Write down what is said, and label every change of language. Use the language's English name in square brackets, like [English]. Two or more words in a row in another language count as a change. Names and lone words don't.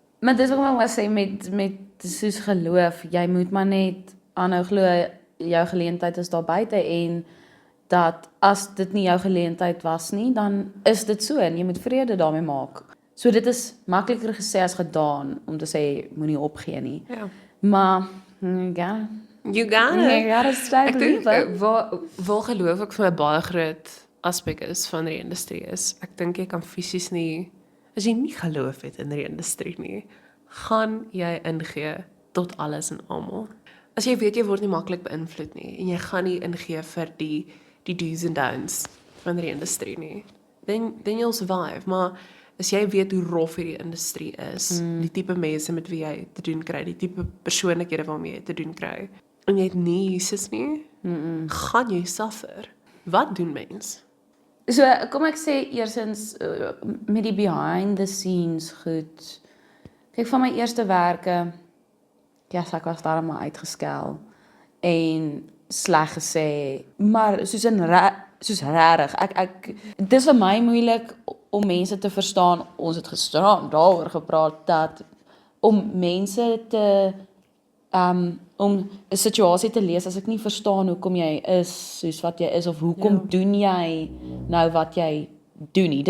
[Afrikaans] Maar dis wat ek wou sê met soos geloof, jy moet maar net aanhou glo jou geleentheid is daar buite en dat as dit nie jou geleentheid was nie, dan is dit so en jy moet vrede daarmee maak. So dit is makliker gesê as gedaan om te sê moenie opgee nie. Ja. Maar, [English] You got you it. gotta stay [Afrikaans] Ek dink [English] believing. [Afrikaans] waar geloof ek vir my baie groot aspek is van die industrie is. Ek dink jy kan fisies nie as jy nie geloof het in die industrie nie, gaan jy ingee tot alles en almal. As jy weet jy word nie maklik beïnvloed nie en jy gaan nie ingee vir die [English] do's and don'ts [Afrikaans] van die industrie nie, [English] then you'll survive. [Afrikaans] Maar as jy weet hoe rof hierdie industrie is, die tipe mense met wie jy te doen kry, die tipe persoonlikhede waarmee jy te doen kry, en jy het nie Jesus nie, gaan jy suffer. Wat doen mens? So, kom ek sê eersins met die [English] behind the scenes [Afrikaans] goed. Kyk, van my eerste werke, ja, ek was daar maar uitgeskel en sleg gesê, maar soos regtig, dis vir my moeilik om mense te verstaan. Ons het gisteraan daaroor gepraat dat om mense te om 'n situasie te lees as ek nie verstaan hoekom jy is soos wat jy is of hoekom doen jy nou wat jy doen nie.